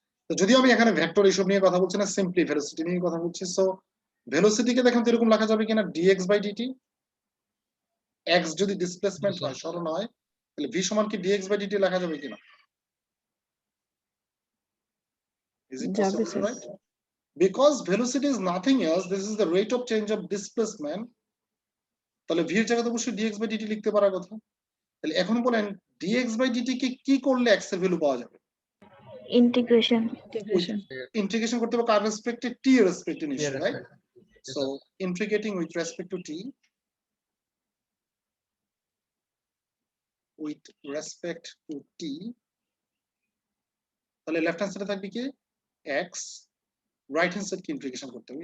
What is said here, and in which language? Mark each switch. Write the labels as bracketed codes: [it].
[bn] তো যদিও আমি এখানে ভেক্টর এইসব নিয়ে কথা বলছি না, সিম্পলি ভেলোসিটি নিয়ে কথা বলছি। সো ভেলোসিটিকে দেখেন তো এরকম লেখা যাবে কিনা, dx বাই dt। x যদি ডিসপ্লেসমেন্ট হয়, সরণ হয়, তাহলে v সমান কি dx বাই dt লেখা যাবে কিনা? [en] Is it [bn] যাবে [en] possible, [bn] sir. [en] right? Because velocity is nothing else, this is the rate of change of displacement, [bn] তাহলে v এর জায়গাতে অবশ্যই dx বাই dt লিখতে পারার কথা। তাহলে এখন বলেন dx বাই dt কে কি করলে x এর ভ্যালু পাওয়া যাবে? ইন্টিগ্রেশন। ইন্টিগ্রেশন। ইন্টিগ্রেশন করতে হবে কার রেসপেক্টে? t এর রেসপেক্টে নিশ্চয়ই, right? So [en] integrating with respect to t, [bn] with respect to t, তাহলে লেফট হ্যান্ড সাইডে থাকবে কি x, রাইট হ্যান্ড সাইড কে ইন্টিগ্রেশন করতে হবে।